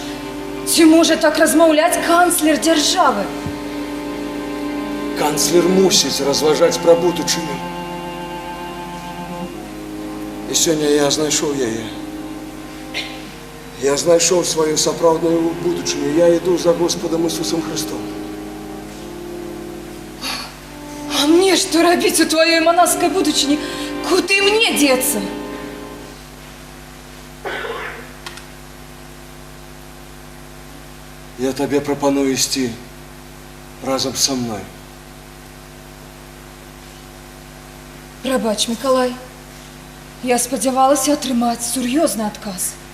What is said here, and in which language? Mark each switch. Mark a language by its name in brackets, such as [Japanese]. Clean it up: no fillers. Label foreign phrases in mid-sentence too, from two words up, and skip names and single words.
[Belarusian] Ці можа так размаўляць канцлер дзяржавы? Канцлер мусіць разважаць пра будучыню. І сёння я знайшоў яе. Я знайшоў сваю сапраўдную будучыню. Я іду за Господом Ісусом Христом. А мне што рабіць у тваёй манаскай будучыні? Куды мне дзецца? Я табе прапаную ісці разам са мной. Прабач, Миколай, я спадзявалася атрымаць сур'ёзны адказ.